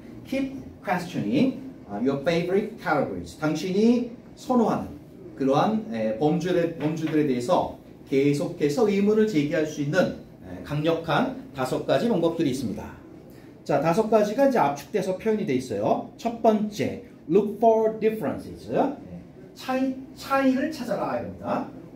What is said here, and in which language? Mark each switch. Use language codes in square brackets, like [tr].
[en] Keep questioning your favorite categories. [ko] 당신이 선호하는 그러한 범주들에 대해서 계속해서 의문을 제기할 수 있는 강력한 5가지 방법들이 있습니다. 자, 5가지가 이제 압축돼서 표현이 돼 있어요. 첫 번째, [en] look for differences. [ko] 차이를 찾아라 이겁니다.